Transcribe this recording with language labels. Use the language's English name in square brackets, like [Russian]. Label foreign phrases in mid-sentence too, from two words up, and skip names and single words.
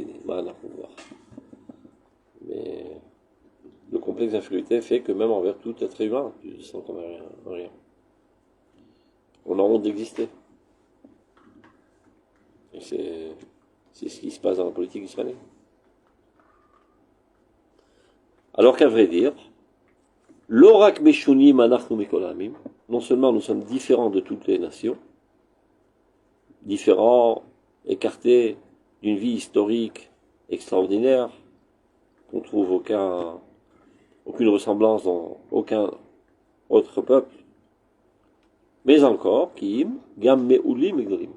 [French] Mais le complexe d'infériorité fait que même envers tout être humain, tu te sens comme rien. On a honte d'exister. Et c'est ce qui se passe dans la politique israélienne. Alors qu'à vrai dire, [Hebrew] לא רק משונים אנחנו מכל העמים, [French] non seulement nous sommes différents de toutes les nations, différents, écartés d'une vie historique extraordinaire, qu'on ne trouve aucune ressemblance dans aucun autre peuple, mais encore, [Hebrew] כי אם גם מעולים וגדולים.